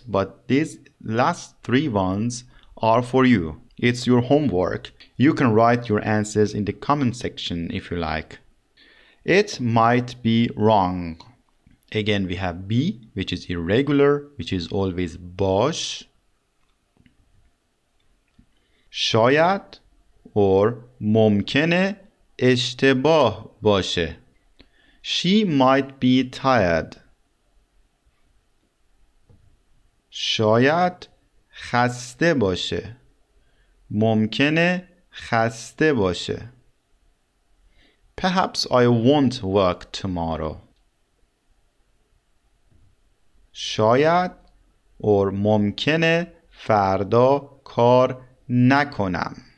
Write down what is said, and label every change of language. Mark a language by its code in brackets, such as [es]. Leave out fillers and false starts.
[en] But these last 3 ones are for you. It's your homework. You can write your answers in the comment section if you like. It might be wrong. Again, we have be, which is irregular, which is always [fa] باش. شاید [en] or [fa] ممکنه اشتباه باشه. [en] She might be tired. [fa] شاید خسته باشه. ممکنه خسته باشه. [en] Perhaps I won't work tomorrow. [fa] شاید [en] or [fa] ممکنه فردا کار نکنم.